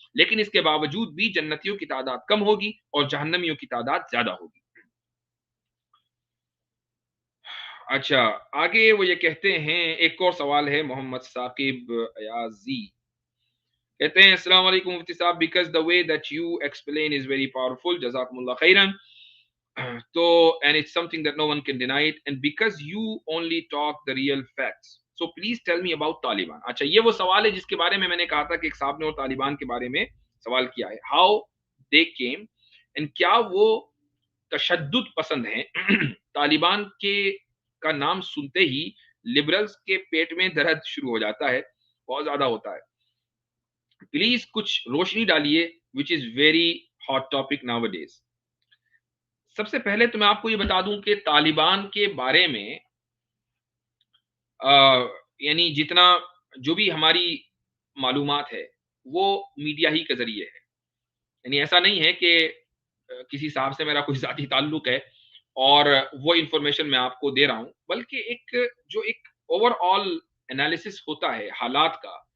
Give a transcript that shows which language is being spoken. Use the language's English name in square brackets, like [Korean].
[Urdu] لیکن اس کے باوجود بھی جنتیوں کی تعداد کم ہوگی اور جہنمیوں کی تعداد زیادہ ہوگی. اچھا آگے وہ یہ کہتے ہیں، ایک اور سوال ہے محمد ثاقب ایازی، کہتے ہیں السلام علیکم مفتی صاحب، [English] because the way that you explain is very powerful, [Urdu] جزاکم اللہ خیرا. [English] تو and it's something that no one can deny it, and because you only talk the real facts, so please tell me about Taliban. [Urdu] اچھا یہ وہ سوال ہے جس کے بارے میں نے کہا تھا کہ ایک صاحب نے اور طالبان کے بارے میں سوال کیا ہے. [English] how they came and [Urdu] کیا وہ تشدد پسند ہیں. طالبان کے کا نام سنتے ہی لبرلز کے پیٹ میں درد شروع ہو جاتا ہے، بہت زیادہ ہوتا ہے. پلیز کچھ روشنی ڈالیے [English] which is very hot topic nowadays. [Urdu] سب سے پہلے تو میں آپ کو یہ بتا دوں کہ طالبان کے بارے میں یعنی جتنا جو بھی ہماری معلومات ہے وہ میڈیا ہی کے ذریعے ہے. یعنی ایسا نہیں ہے کہ کسی صاحب سے میرا کوئی ذاتی تعلق ہے اور وہ انفارمیشن میں آپ کو دے رہا ہوں، بلکہ ایک اوور آل انالیسس ہوتا ہے حالات کا.